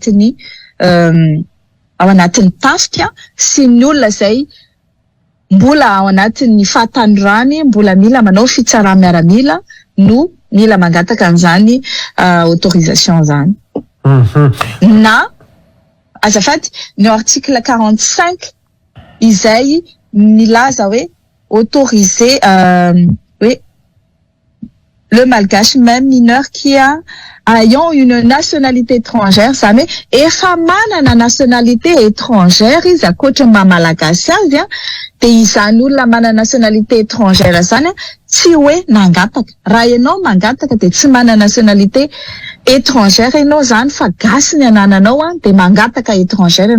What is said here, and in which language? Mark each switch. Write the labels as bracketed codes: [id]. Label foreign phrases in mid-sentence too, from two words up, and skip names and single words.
[mg] ao anatin'ny tafika sy ny olona zay mbola ao anatin'ny fahatanorany mbola mila manao fitsarana miaramila no mila mangataka an'izany autorisation zany. Na azafady ny article 45 izay milaza hoe [fr] autoriser le malgache même mineur qui ayant une nationalité étrangère, ça [mg] mais efa manana [fr] nationalité étrangère [mg] izy akoatra mamalagasy azy de izany olona manana [fr] nationalité étrangère [mg] zany tsy hoe nangataka. Raha ianao mangataka de tsy manana [fr] nationalité étrangère [mg] ianao zany fa gasy ny anananao de mangataka étrangère ianao.